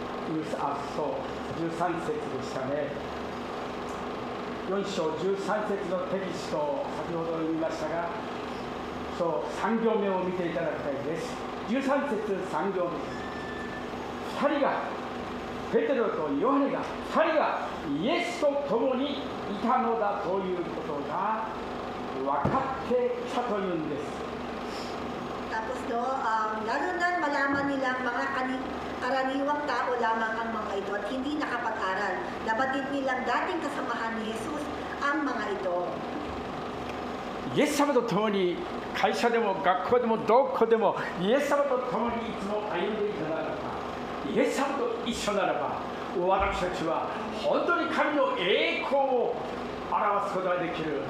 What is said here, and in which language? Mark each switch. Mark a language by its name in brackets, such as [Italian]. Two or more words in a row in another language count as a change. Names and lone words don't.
[Japanese] 13 節でしたね。4章13節のテキストを先ほど読みましたが、3行目を見ていただきたいです。13節3行目です。2人が、ペテロとヨハネが、2人がイエスと共にいたのだということが分かってきたというんです。 [Filipino] Tapos lalo na malaman nilang mga karaniwang tao lamang ang mga ito at hindi nakapag-aral. Nabatid nilang dating kasamahan ni Jesus ang mga ito. [Japanese] イエス様と共に会社でも学校でもどこでもイエス様と共にいつも歩んでいたならば、イエス様と一緒ならば、私たちは本当に神の栄光を表すことができる。